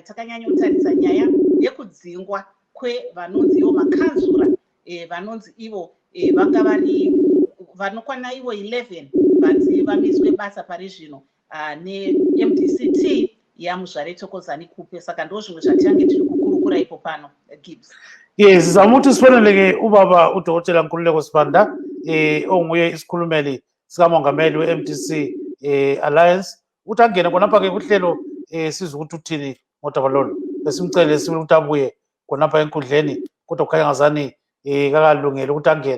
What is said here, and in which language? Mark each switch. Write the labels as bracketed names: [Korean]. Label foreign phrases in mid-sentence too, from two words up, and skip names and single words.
[Shona] Takanyanyotarisa nyaya yekudzingwa kwevanonzi ivo makanzura vanonzi ivo vanga vari vanokwana ivo 11 vanzi vamiswe basa pari zvino neMDCT yaMuzvare Thokozani Kupe. Saka ndo zvimwe zvachange tiri kukurukura ipo pano Gibbs. [North Ndebele] Yes, zamuthi siboneleke ubaba uDokotela Nkululeko Sibanda onguye isikhulumeli sikamongameli we-MDC Alliance ukuthi angene khonapha ke kuhlelo sizwe ukuthi uthini ngodaba lolu. Besimcele sibili ukuthi abuye khonapha enkundleni kodwa kukhanya ngazani kakalungele ukuthi angene.